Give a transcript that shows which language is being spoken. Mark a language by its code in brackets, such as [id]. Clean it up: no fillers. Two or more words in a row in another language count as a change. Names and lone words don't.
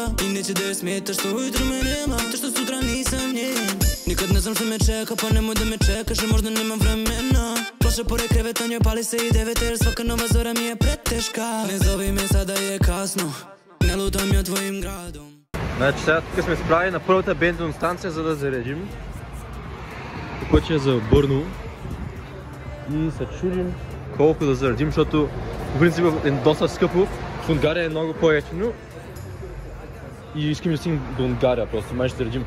[sr] I neće da je smeta što ujutro me nema, to što sutra nisam njen. Nikad ne znam što me čeka, pa nemoj da me čekaš, jer možda nemam vremena. Ploša pored kreveta, njoj pali se i 9 jer svaka nova zora mi je preteška. Ne zovi me sada je kasno, ne lutam ja tvojim gradom. [bg] Значи сега тук сме справили на първата бензинна станция, за да заредим. Пътя е за Бърно. И се чудим колко да заредим, защото в принцип е доста скъпо. В Унгария е много по-евтино. И искам да стигнем до Унгария просто, май ще заредим.